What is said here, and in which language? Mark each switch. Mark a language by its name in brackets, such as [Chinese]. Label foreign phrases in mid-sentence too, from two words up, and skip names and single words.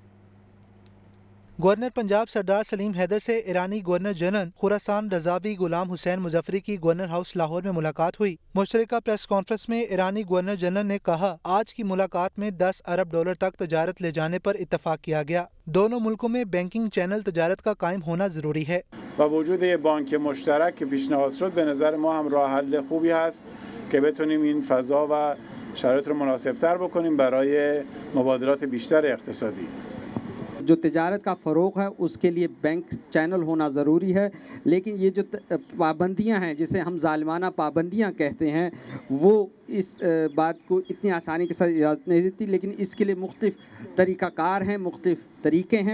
[Urdu] گورنر پنجاب سردار سلیم حیدر سے ایرانی [English] governor general [Urdu] خراسان رضاوی غلام حسین مظفری کی گورنر ہاؤس لاہور میں ملاقات ہوئی۔ مشترکہ [English] press conference [Urdu] میں ایرانی [English] governor general [Urdu] نے کہا، آج کی ملاقات میں $10 ارب تک تجارت لے جانے پر اتفاق کیا گیا۔ دونوں ملکوں میں [English] banking channel [Urdu] تجارت کا قائم ہونا ضروری ہے۔ [Persian] با وجود یه بانک مشترک که پیشنهاد شد به نظر ما هم راه حل خوبی هست که بتونیم این فضا و شرایط رو مناسب‌تر بکنیم برای مبادلات بیشتر اقتصادی۔ [Urdu] جو تجارت کا فروغ ہے اس کے لیے [English] bank channel [Urdu] ہونا ضروری ہے، لیکن یہ جو پابندیاں ہیں جسے ہم ظالمانہ پابندیاں کہتے ہیں وہ اس بات کو اتنی آسانی کے ساتھ اجازت نہیں دیتی، لیکن اس کے لیے مختلف طریقہ کار ہیں، مختلف طریقے ہیں۔